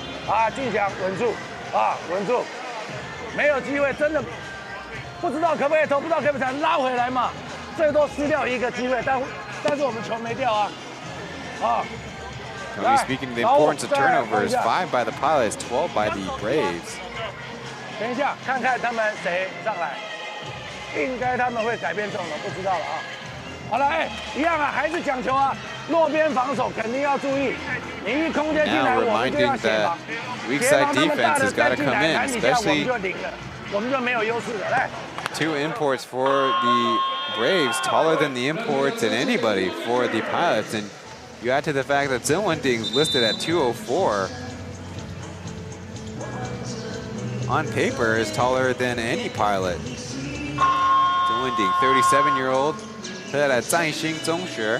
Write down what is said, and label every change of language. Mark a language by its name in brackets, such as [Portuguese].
[Chinese] 啊，俊祥稳住，啊，稳住，没有机会，真的不知道可不可以投，不知道可不可以才拉回来嘛，最多失掉一个机会，但是我们球没掉啊，啊。 [English] Tony speaking of the importance of turnovers, 5 by the Pilots, 12 by the Braves. [Chinese] 等一下，看看他们谁上来，应该他们会改变中了，不知道了啊。好了，哎，一样啊，还是讲求啊，落边防守肯定要注意，你一空间进来，我们就要协防，协防他们大的再进来篮底下，我们就零了，我们就没有优势了。来 [English] 2 imports for the Braves, taller than the imports and anybody for the Pilots, and you add to the fact that Chen is listed at 204. On paper, is taller than any pilot. Chen 37-year-old, played at Zaixing Zhongxue.